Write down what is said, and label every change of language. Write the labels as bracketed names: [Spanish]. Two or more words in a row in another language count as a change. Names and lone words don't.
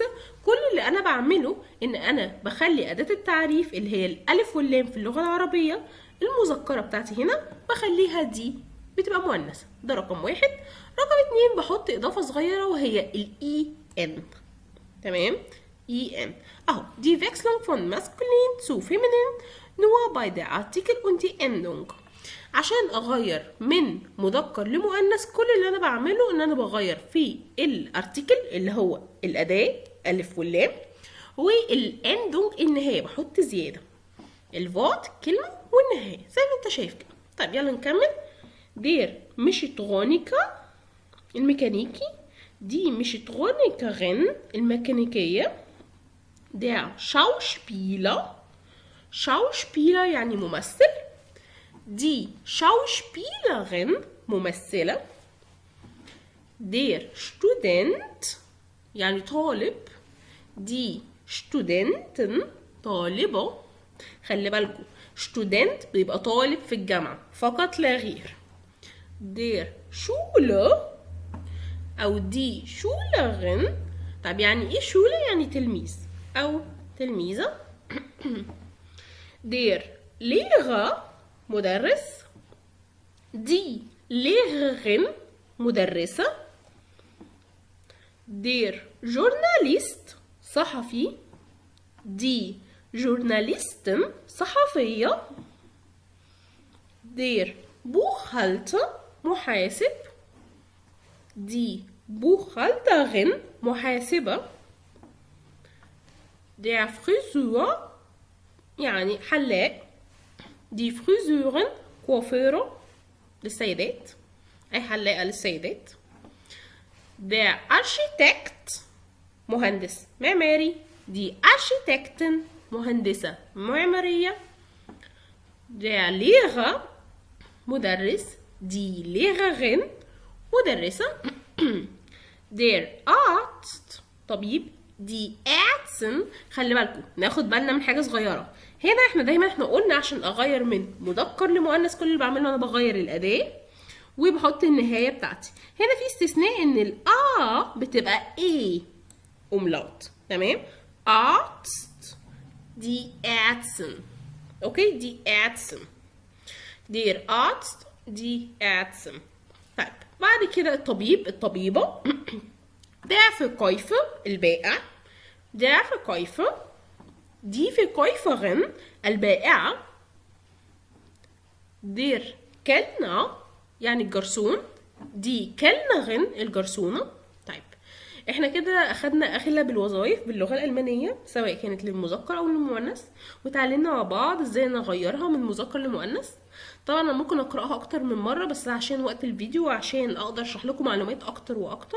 [Arabic] كل اللي انا بعمله ان انا بخلي اداه التعريف اللي هي الالف واللام في اللغه العربيه المذكره بتاعتي هنا بخليها دي بتبقى مؤنثه. ده رقم واحد. رقم اتنين بحط اضافه صغيره وهي الاي ان. تمام. اي ان اهو [German] die Wechselung von maskulin zu feminin nur bei der Artikel und die Endung. [Arabic] عشان اغير من مذكر لمؤنث كل اللي انا بعمله ان انا بغير في الارتيكل اللي هو الاداه الف واللام، والاندونج النهايه بحط زياده الفوت كلمه والنهايه زي ما انت شايف كده. طيب يلا نكمل. [German] der Mechatroniker الميكانيكي، die Mechatronikerin الميكانيكيه. der Schauspieler Schauspieler [Arabic] يعني ممثل. [German] die Schauspielerin ممثلة. der Student [Arabic] يعني طالب. [German] die Studentin طالبة. [Arabic] خلي بالكم student بيبقى طالب في الجامعة فقط لا غير. [German] der Schule أو die Schülerin. [Arabic] طب يعني ايه شولة؟ يعني تلميذ أو تلميذة. [German] der Lehrer مدرس. die Lehrerin مدرسة. der Journalist صحفي. die Journalistin صحفية. der Buchhalter محاسب. die Buchhalterin محاسبة. der Friseur [Arabic] يعني حلاق. [German] die Friseurin [Arabic] كوافيرة للسيدات، أي حلاقة للسيدات. [German] Der Architekt [Arabic] مهندس معماري. [German] Die Architektin [Arabic] مهندسة معمارية. [German] Der Lehrer مدرس. Die Lehrerin مدرسة. Der Arzt طبيب. Die Ärztin. [Arabic] خلي بالكم ناخد بالنا من حاجة صغيرة هنا. احنا قلنا عشان اغير من مذكر لمؤنث كل اللي بعمله انا بغير الأداة وبحط النهاية بتاعتي. هنا في استثناء ان الآ بتبقى ايه umlaut. تمام. [German] Arzt. Die Ärztin. اوكي. die Ärztin. der Arzt. die Ärztin. [Arabic] طيب بعد كده الطبيب الطبيبة. [German] der Verkäufer البائع. der Verkäufer. die Verkäuferin البائعة. der Kellner [Arabic] يعني الجرسون. [German] die Kellnerin الجرسونة. [Arabic] طيب احنا كده اخدنا اغلب الوظائف باللغة الألمانية سواء كانت للمذكر او للمؤنث وتعلمنا مع بعض ازاي نغيرها من مذكر لمؤنث. طبعا انا ممكن اقراها اكتر من مرة بس عشان وقت الفيديو وعشان اقدر اشرح لكم معلومات اكتر واكتر.